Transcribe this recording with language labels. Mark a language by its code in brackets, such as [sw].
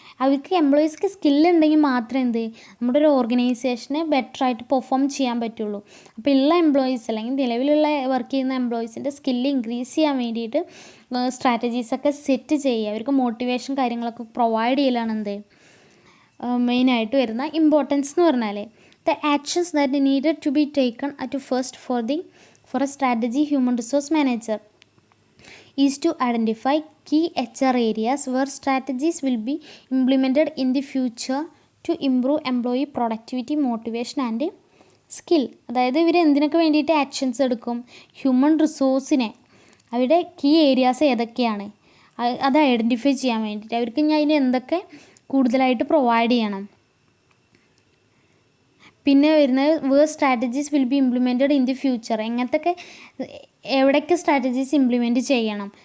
[ml] അവർക്ക് എംപ്ലോയീസ്ക്ക് സ്കില്ലുണ്ടെങ്കിൽ മാത്രമേ നമ്മുടെ ഒരു ഓർഗനൈസേഷനെ ബെറ്ററായിട്ട് പെർഫോം ചെയ്യാൻ പറ്റുള്ളൂ. അപ്പോൾ ഉള്ള എംപ്ലോയീസ് അല്ലെങ്കിൽ നിലവിലുള്ള വർക്ക് ചെയ്യുന്ന എംപ്ലോയീസിൻ്റെ സ്കില്ല് ഇൻക്രീസ് ചെയ്യാൻ വേണ്ടിയിട്ട് സ്ട്രാറ്റജീസൊക്കെ സെറ്റ് ചെയ്യുക, അവർക്ക് മോട്ടിവേഷൻ കാര്യങ്ങളൊക്കെ പ്രൊവൈഡ് ചെയ്യലാണ് മെയിനായിട്ട് വരുന്ന ഇമ്പോർട്ടൻസ് എന്ന് പറഞ്ഞാൽ. [en] The actions that needed to be taken at first for a strategy human resource manager is to identify key HR areas where strategies will be implemented in the future to improve employee productivity, motivation and skill. [ml] അതായത് ഇവർ എന്തിനൊക്കെ വേണ്ടിയിട്ട് actions എടുക്കും, human റിസോഴ്സിനെ അവരുടെ key areas ഏതൊക്കെയാണ് അത് identify ചെയ്യാൻ വേണ്ടിയിട്ട് അവർക്ക് ഞാൻ അതിന് എന്തൊക്കെ കൂടുതലായിട്ട് പ്രൊവൈഡ് ചെയ്യണം. പിന്നെ വരുന്നത് [en] where strategies will be implemented in the future, [ml] എങ്ങനത്തൊക്കെ എവിടെയൊക്കെ സ്ട്രാറ്റജീസ് ഇംപ്ലിമെൻറ്റ് ചെയ്യണം.